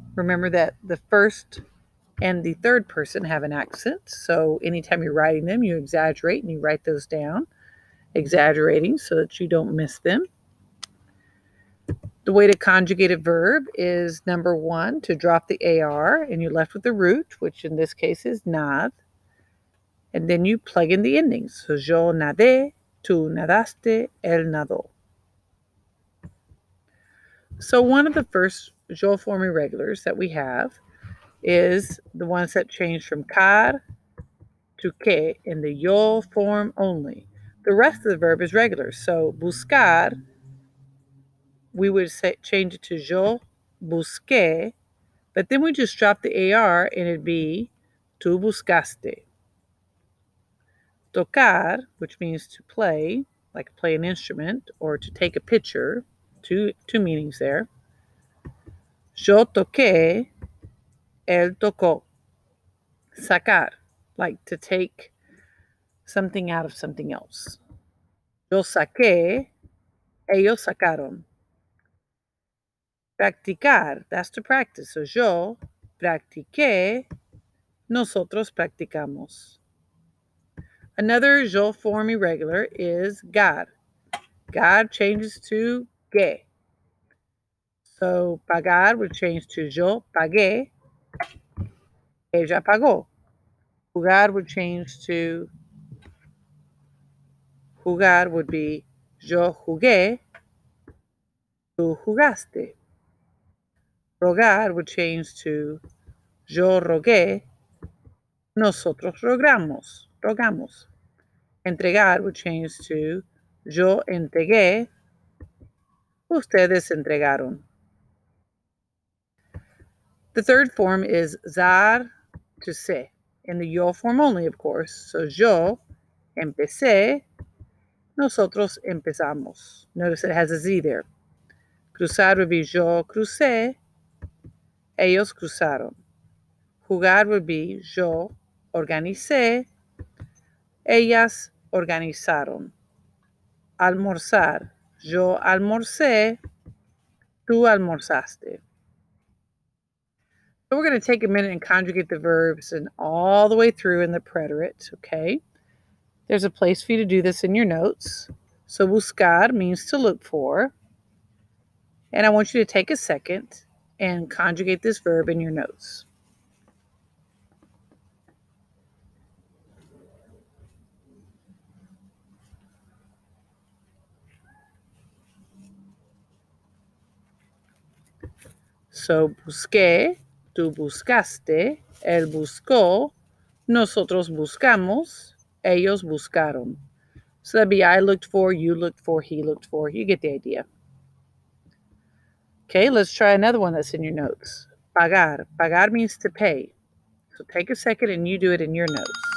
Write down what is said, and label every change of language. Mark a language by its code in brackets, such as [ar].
[en] Remember that the first and the third person have an accent, so anytime you're writing them, you exaggerate and you write those down, exaggerating so that you don't miss them. The way to conjugate a verb is number 1, to drop the AR, and you're left with the root, which in this case is nad. And then you plug in the endings. [es] So yo nadé, tú nadaste, él nadó. [en] So one of the first yo form irregulars that we have is the ones that change from car to que in the yo form only. The rest of the verb is regular. So buscar, we would change it to yo busqué, but then we just drop the AR and it'd be tú buscaste. Tocar, which means to play, like play an instrument, or to take a picture, two meanings there. Yo toqué, él tocó. Sacar, like to take something out of something else. [es] Yo saqué, ellos sacaron. Practicar, that's to practice. So yo practiqué, nosotros practicamos. [en] Another yo form irregular is gar. Gar changes to que. So pagar would change to yo pagué, ella pagó. Jugar would change to jugar would be yo jugué, tú jugaste. Rogar would change to yo rogué, nosotros rogamos. Entregar would change to yo entregué, ustedes entregaron. The third form is zar to se, in the yo form only, of course. [es] So yo empecé, nosotros empezamos. [en] Notice it has a Z there. Cruzar would be yo crucé, ellos cruzaron. Jugar would be yo organicé, ellas organizaron. [es] Almorzar, yo almorcé, tú almorzaste. [en] So we're going to take a minute and conjugate the verbs and all the way through in the preterite, okay? There's a place for you to do this in your notes. So buscar means to look for. And I want you to take a second and conjugate this verb in your notes. [es] So busqué, tú buscaste, él buscó, nosotros buscamos, ellos buscaron. [en] So that'd be I looked for, you looked for, he looked for. You get the idea. Okay, let's try another one that's in your notes. Pagar. Pagar means to pay. So take a second and you do it in your notes.